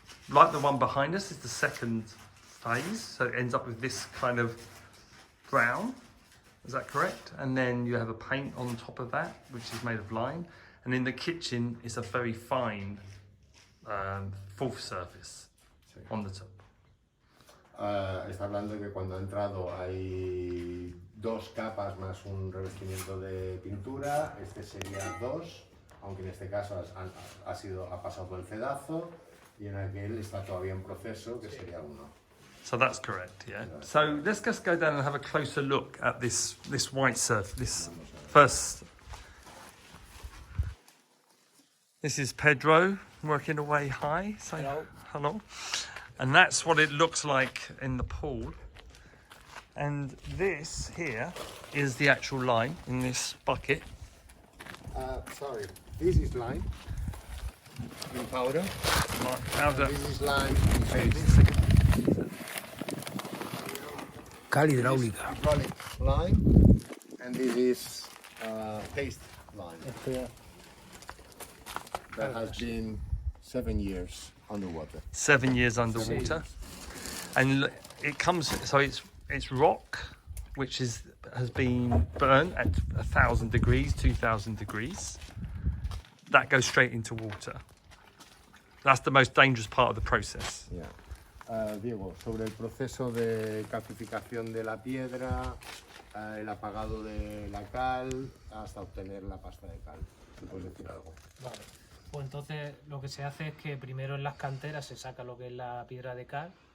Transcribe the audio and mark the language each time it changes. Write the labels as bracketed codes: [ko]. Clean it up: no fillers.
[en] like the one behind us, is the second phase. So it ends up with this kind of brown. Is that correct? And then you have a paint on top of that, which is made of lime. And in the kitchen, it's a very fine fourth surface on the top. [es] Está hablando de que cuando ha entrado hay 2 capas más un revestimiento de pintura. Este sería 2, aunque en este caso ha pasado por el cedazo, y en aquel está todavía en proceso, que sería 1. [en] So that's correct, yeah. So let's just go down and have a closer look at this white surface. This first. This is Pedro working away high. So hello. And that's what it looks like in the pool. And this here is the actual lime in this bucket. Sorry, this is lime in powder. Powder. This is lime in paste. [es] Cal hidráulica. [en] Hydraulic lime, and this is paste lime. That has been 7 years underwater. 7 years underwater. And it comes, so it's rock, which has been burnt at 1,000 degrees, 2,000 degrees. That goes straight into water. That's the most dangerous part of the process. Yeah. [es] Diego, sobre el proceso de calcificación de la piedra, el apagado de la cal, hasta obtener la pasta de cal. ¿Se puede decir algo? Vale. Pues entonces lo que se hace es que primero en las canteras se saca lo que es la piedra de cal.